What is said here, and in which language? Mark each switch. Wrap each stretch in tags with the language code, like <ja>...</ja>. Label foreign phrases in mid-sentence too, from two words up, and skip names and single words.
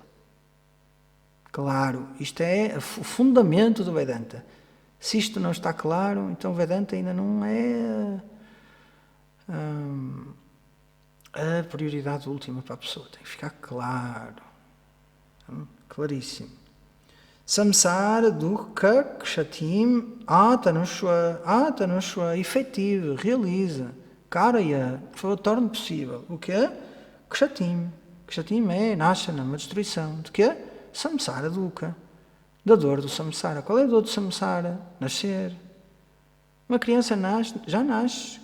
<pt>Claro, isto é o fundamento do Vedanta. Se isto não está claro, então o Vedanta ainda não é a prioridade última para a pessoa. Tem que ficar claro. Claríssimo.</pt> <sa>Samsara dukkha kshatim atanushva,</sa> <pt>efetivo, realiza. Karaya, por favor, torne possível. O quê? Kshatim. Kshatim é nashana, uma destruição. De quê?</pt> <sa>Samsara dukkha.</sa> <pt>Da dor do samsara. Qual é a dor do samsara? Nascer. Uma criança já nasce.</pt>